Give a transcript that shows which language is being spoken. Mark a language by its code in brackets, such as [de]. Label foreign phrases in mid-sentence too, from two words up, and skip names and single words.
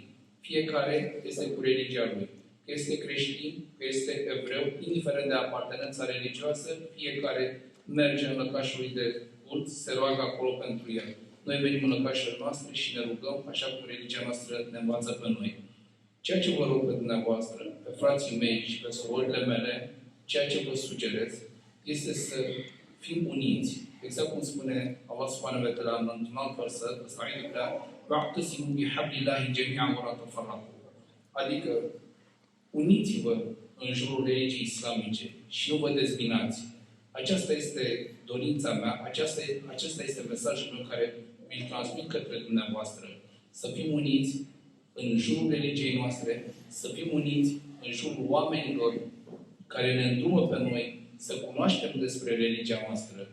[ro] Fiecare este cu religia lui. Că este creștin, că este evreu, indiferent de apartenența religioasă, fiecare merge în lăcașul lui de cult, se roagă acolo pentru el. Noi venim în lăcașurile noastre și ne rugăm așa cum religia noastră ne învață pe noi. Ceea ce vă rog pe dumneavoastră, pe frații mei și pe surorile mele, ceea ce vă sugerez, este să fim uniți. Exact cum spune Allah [ar] سبحانه وتعالى [ro] într-un alt verset, [ar] واعتصموا بحبل الله جميعا ولا تفرقوا. [ro] Adică, uniți-vă în jurul religiei islamice și nu vă dezbinați. Aceasta este dorința mea, acesta este mesajul meu care îl transmit către dumneavoastră. Să fim uniți în jurul religiei noastre, să fim uniți în jurul oamenilor care ne îndrumă pe noi să cunoaștem despre religia noastră.